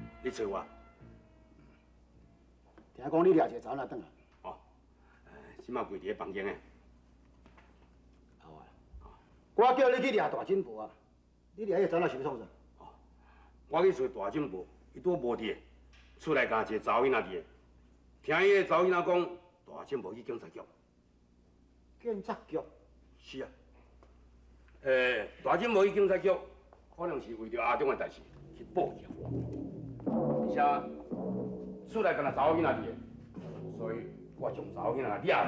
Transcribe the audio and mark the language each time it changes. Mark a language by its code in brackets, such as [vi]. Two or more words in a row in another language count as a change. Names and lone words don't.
[nan] 找我。听讲你掠一个查某仔转来。哦，即马跪伫咧房间诶。好啊，我叫你去掠大金婆啊，你掠迄个查某仔是要创啥？我去找大警部，伊拄无伫，厝内加一个查某囡仔伫诶。听伊个查某囡仔讲，大警部去警察局。警察局？是啊。大警部去警察局，可能是为着阿中诶代志去报警，而且厝内敢若查某囡仔伫诶，所以我将查某囡仔掠上来。